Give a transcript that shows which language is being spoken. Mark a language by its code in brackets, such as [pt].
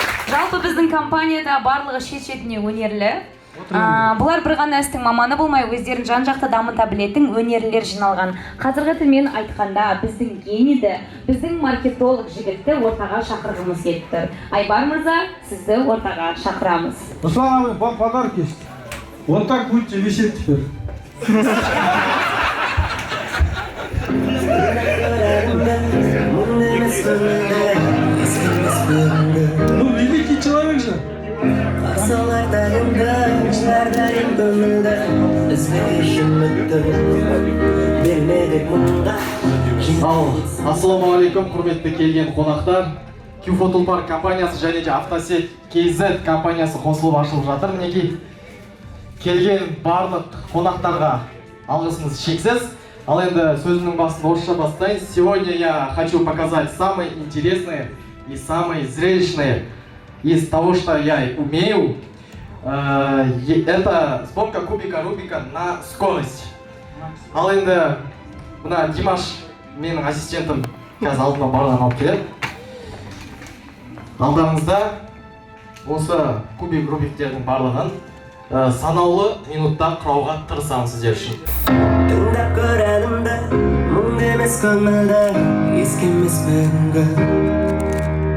[kk] Жалпы біздің компанияда барлығы шет-шетіне өнерлі. Бұлар бір ғана істің маманы болмай, өздерін жан-жақты дамыта білетін өнерлілер жиналған. Қазіргі тілмен айтқанда, біздің генийді, біздің маркетолог жігітті ортаға шақырғымыз келіп тұр. Айбар мырза, сізді ортаға шақырамыз. [ru] Руслан Абай, подарок есть. Вот так будете висеть теперь. Ну, великий человек же. [kk] Ассаламу алейкум, құрметті келген қонақтар. Q-Photopar компаниясы және де Автосет KZ компаниясы қосылып ашылып жатыр. Мінекей келген барлық қонақтарға алғысымыз шексіз. Ал енді сөзімнің басын орысша бастайын. [ru] Сегодня я хочу показать самые интересные и самые зрелищные из того, что я умею. Это сборка кубика Рубика на скорость. [kk] Ал енді мына Димаш менің ассистентім қазір алдыма барлығын алып келеді. Алдарыңызда осы кубик Рубиктердің барлығын санаулы минутта құрауға тырысамын сіздер үшін. Тыңдап көремін, мұң емес көңілді, ескемес бүгінгі.